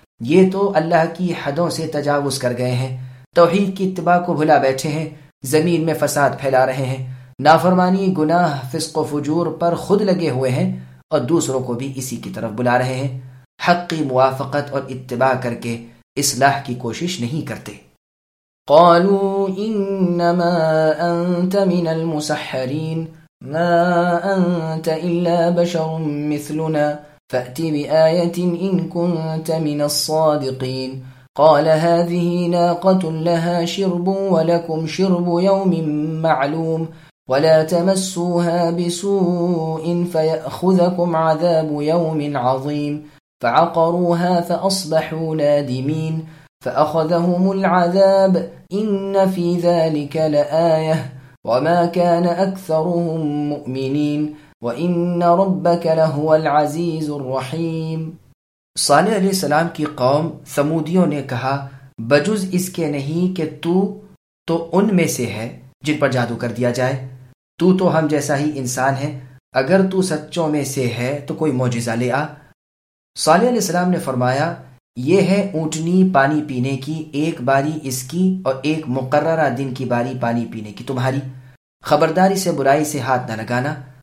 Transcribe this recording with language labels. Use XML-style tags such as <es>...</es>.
<ur>یہ تو اللہ کی حدوں سے تجاوز کر گئے ہیں، توحید کی اتباع کو بھلا بیٹھے ہیں، زمین میں فساد پھیلا رہے ہیں، نافرمانی، گناہ، فسق و فجور پر خود لگے ہوئے ہیں اور دوسروں کو بھی اسی کی طرف بلا رہے ہیں، حق کی موافقت اور اتباع کر کے اصلاح کی کوشش نہیں کرتے۔</ur> <ar>قالوا انما انت من المسحرین ما انت الا بشر مثلنا فأت بآية ان كنت من الصادقین قال هذه ناقة لها شرب ولكم شرب يوم معلوم ولا تمسوها بسوء فيأخذكم عذاب يوم عظيم فعقروها فأصبحوا نادمين فأخذهم العذاب إن في ذلك لآية وما كان أكثرهم مؤمنين وإن ربك لهو العزيز الرحيم۔</ar> <ur>صالح علیہ السلام کی قوم ثمودیوں نے کہا، بجز اس کے نہیں کہ تو ان میں سے ہے جن پر جادو کر دیا جائے، تو ہم جیسا ہی انسان ہے، اگر تو سچوں میں سے ہے تو کوئی معجزہ لے آ۔ صالح علیہ السلام نے فرمایا، یہ ہے اونٹنی پانی پینے کی، ایک باری اس کی اور ایک مقررہ دن کی باری پانی پینے کی تمہاری، خبرداری سے برائی سے ہاتھ نہ لگانا</ur>